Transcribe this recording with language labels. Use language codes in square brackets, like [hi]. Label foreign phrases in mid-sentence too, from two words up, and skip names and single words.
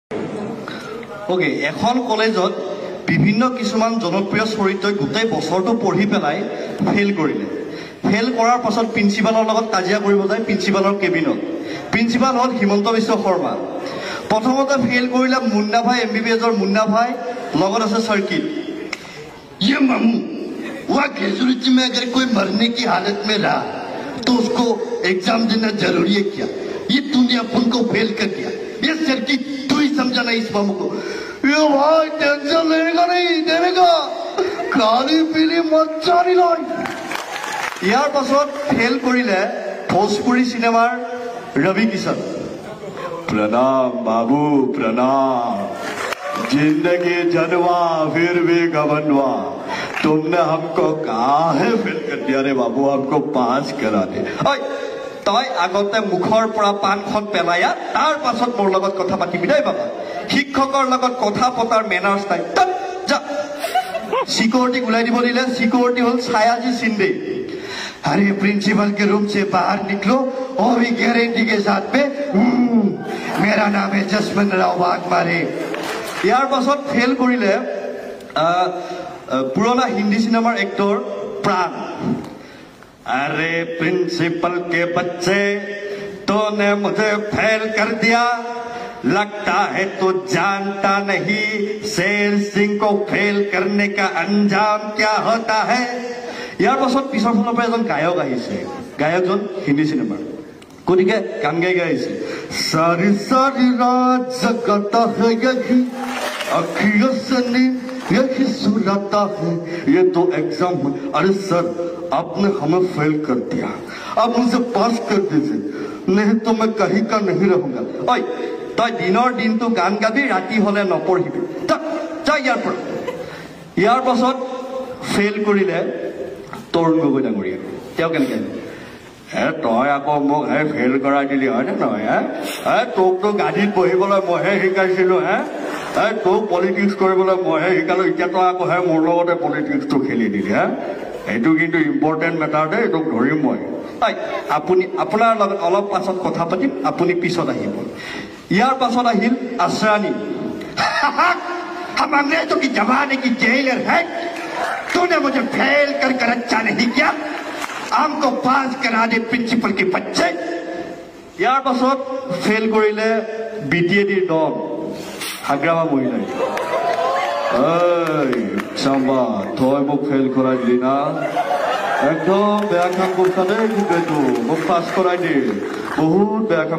[as] ওকে, এখন কলেজত বিভিন্ন কিছুমান জনপ্ৰিয় চৰিত্ৰই গোটেই বছৰটো পঢ়ি পেলাই ফেইল কৰিলে। ফেইল কৰাৰ পাছত প্ৰিন্সিপালৰ লগত কাজিয়া কৰিব যায় প্ৰিন্সিপালৰ কেবিনত। প্ৰিন্সিপাল হ'ল হিমন্ত বিশ্ব শৰ্মা। প্ৰথমতে ফেইল কৰিলে মুন্না ভাই, MBBSৰ মুন্না ভাই, লগত আছে सर्किट। [hi] ये मामू वहाँ ग्रेजुएटी में अगर कोई मरने की हालत में रहा तो उसको एग्जाम देना जरूरी है क्या? ये तूने अपन को फेल कर दिया। ये सर्किट तू ही समझाना इस मामू को। ये भाई टेंशन लेगा नहीं, देगा खाली पीली मचानी लाई। [as] ইয়াৰ পাছত ফেইল কৰিলে ভোজপুৰী চিনেমাৰ ৰবি কিষণ। [hi] प्रणाम बाबू प्रणाम, जिंदगी जनवा फिर भी गवनवा, तुमने हमको कहा है फेल कर दिया रे बाबू, हमको पास करा दे। [as] তই আগতে মুখৰ পৰা পানখন পেলায়া তাৰ পাছত মোৰ লগত কথা পাতিবি দেই বাবা। শিক্ষকৰ লগত কথা পতাৰ মেনাৰ্ছ নাই। যা সিকিউৰিটি ওলাই দিব দিলে। সিকিউৰিটি হ'ল ছায়াজী সিন্ধে। [hi] अरे प्रिंसिपल के रूम से बाहर निकलो और भी गारंटी के साथ में मेरा नाम है जसवंत राव वाघमारे। [as] ইয়াৰ পাছত ফেল কৰিলে পুৰণা হিন্দী চিনেমাৰ এক্টৰ প্ৰাণ। [hi] अरे प्रिंसिपल के बच्चे तूने मुझे फेल कर दिया, लगता है तो जानता नहीं शेर सिंह को फेल करने का अंजाम क्या होता है। [as] ইয়াৰ পাছত পিছৰ ফালৰ পৰা এজন গায়ক আহিছে। গায়কজন হিন্দী চিনেমাৰ, গতিকে গান গাই গাই আহিছে। [hi] सारी सारी रात जगाता है यही अखियों से नींद यही सुलाता है, ये तो एग्जाम है। अरे सर आपने हमें फेल कर दिया, आप मुझे पास कर दीजिए, नहीं तो मैं कहीं का नहीं रहूंगा। [as] ঐ তই দিনৰ দিনটো গান গাবি, ৰাতি হলে নপঢ়িবি, যা ইয়াৰ পৰা। ইয়াৰ পাছত ফেইল কৰিলে তৰুণ গগৈ ডাঙৰীয়া। তেওঁ কেনেকৈ তই আকৌ মোক ফেইল কৰাই দিলি হয়নে নহয়? তোকতো গাড়ীত বহিবলৈ মইহে শিকাইছিলো, তোক পলিটিক্স কৰিবলৈ মইহে শিকালো, এতিয়া তই আকৌ মোৰ লগতে পলিটিক্সটো খেলি দিলি। এইটো কিন্তু [en] important matter [as] দেই, তোক ধৰিম মই। আপুনি আপোনাৰ লগত অলপ পাছত কথা পাতিম, আপুনি পিছত আহিব। ইয়াৰ পাছত আহিল আশ্ৰানী। [hi] हम अंग्रेजों की जमाने की जेलर है, तूने मुझे फेल कर अच्छा नहीं किया, हमको पास करा दे प्रिंसिपल के बच्चे। [as] ইয়াৰ পাছত ফেইল কৰিলে BTADৰ ডন হাগ্ৰামা মহিলাই। চাম্বা তই মোক ফেইল কৰাই দিলি না, একদম বেয়া কাম কৰিছা দেই, কিন্তু মোক পাছ কৰাই দিল, বহুত বেয়া কাম কৰিছা।